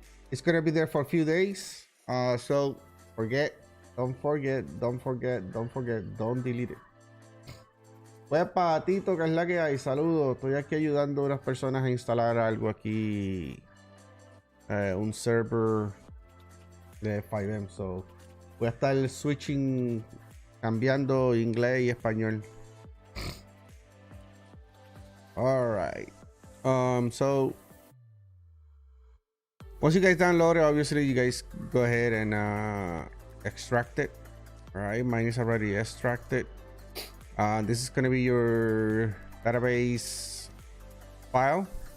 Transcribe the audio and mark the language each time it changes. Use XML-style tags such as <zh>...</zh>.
<en>It's gonna be there for a few days. So don't forget, don't delete it.</en> <es>Huepa, Tito, que es la que hay. Saludos. Estoy aquí ayudando a unas personas a instalar algo aquí. Un server de 5M.</es> <en>So</en> <es>voy a estar</es> <en>switching,</en> <es>cambiando inglés y español.</es> <en>All right. So once you guys download it, obviously you guys go ahead and extract it. All right, mine is already extracted. This is going to be your database file.</en>